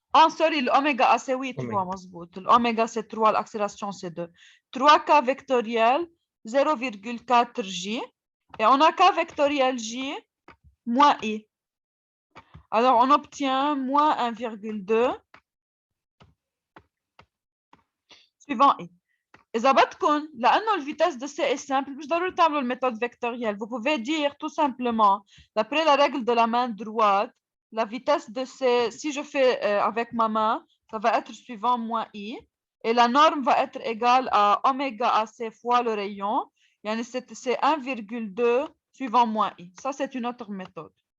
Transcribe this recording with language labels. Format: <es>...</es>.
<en>sorry,</en> <fr>l'oméga A, c'est oui, 3,</fr> <ar>مظبوط.</ar> <fr>L'oméga, c'est 3, l'accélération, c'est 2. 3K vectoriel, 0,4J. Et on a K vectoriel J moins I. Alors, on obtient moins 1,2 suivant I.</fr> <ar>إذا بدكم لأنه الفيتاس</ar> <fr>de C est simple</fr> <ar>مش ضروري تعملوا الميثode</ar> <fr>vectorielle. Vous pouvez dire tout simplement, d'après la règle de la main droite, la vitesse de C, si je fais avec ma main, ça va être suivant moins I. Et la norme va être égale à oméga AC fois le rayon. C'est 1,2 suivant moins I. Ça, c'est une autre méthode.</fr>